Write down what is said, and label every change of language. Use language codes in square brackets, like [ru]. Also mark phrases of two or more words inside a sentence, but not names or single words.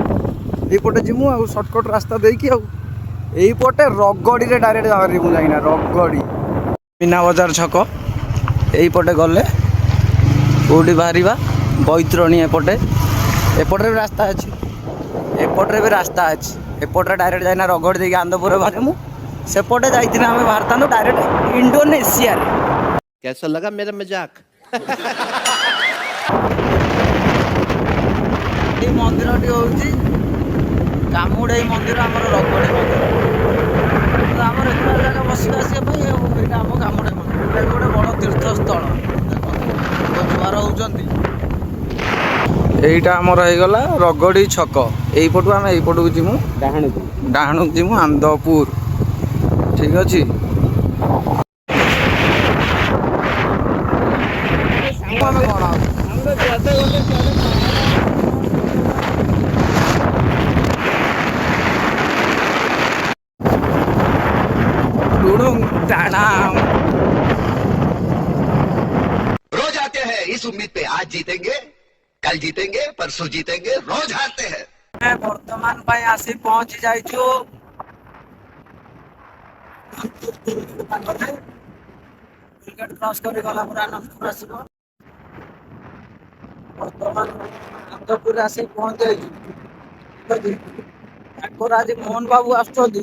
[or] ଏଇପଟେ ଯିମୁ ଆଉ ସର୍ଟକଟ୍ ରାସ୍ତା ଦେଇକି ଆଉ। ଏଇପଟେ ରଗଡ଼ିରେ ଡାଇରେକ୍ଟ ବାହାରିମୁ ଯାଇକିନା ରଗଡ଼ି ମୀନା ବଜାର ଛକ। ଏଇପଟେ ଗଲେ କେଉଁଠି ବାହାରିବା? ବୈତରଣୀ ଏପଟେ। ଏପଟରେ ବି ରାସ୍ତା ଅଛି। ଏପଟରେ ବି ରାସ୍ତା ଅଛି। ଏପଟରେ ଡାଇରେକ୍ଟ ଯାଇନା ରଗଡ଼ି ଦେଇକି ଆନ୍ଦପୁରରେ ବାହାରିମୁ। ସେପଟେ ଯାଇଥିଲେ ଆମେ ବାହାରିଥାନ୍ତୁ ଡାଇରେକ୍ଟ ଇଣ୍ଡୋନେସିଆରେ। [hi] कैसा लगा मेरा मजाक? [or] ଏଇ ମନ୍ଦିରଟି ହେଉଛି କାମୁଡ଼େଇ ମନ୍ଦିର, ଆମର ରଗଡ଼ି ମନ୍ଦିର। ଆମର ଏତେ ଜାଗା ବସିବା ଆସିବା ପାଇଁ ଆଉ ଏଇଟା ଆମ କାମୁଡ଼େଇ ମନ୍ଦିର। ଏଇଟା ବି ଗୋଟେ ବଡ଼ ତୀର୍ଥସ୍ଥଳ। ଜୁଆର ହେଉଛନ୍ତି। ଏଇଟା ଆମର ହେଇଗଲା ରଗଡ଼ି ଛକ। ଏଇପଟୁ ଆମେ ଏଇପଟକୁ ଯିମୁ ଡାହାଣକୁ ଯିମୁ ଆନ୍ଦପୁର। ଠିକ୍ ଅଛି। ଆମେ କ'ଣ [hi] रोज आते हैं इस उम्मीद पे आज जीतेंगे कल जीतेंगे परसों जीतेंगे रोज हारते हैं। [or] ବର୍ତ୍ତମାନ ପାଇଁ ଆସି ପହଞ୍ଚି ଯାଇଛୁ କ୍ରସ୍ କରି ଗଲା ପରେ ଆନନ୍ଦପୁର ଆସିବ। ବର୍ତ୍ତମାନ ଆନନ୍ଦପୁରରେ ଆସି ପହଞ୍ଚି ଯାଇଛୁ। ତାଙ୍କର ଆଜି ମୋହନ ବାବୁ ଆସୁଛନ୍ତି।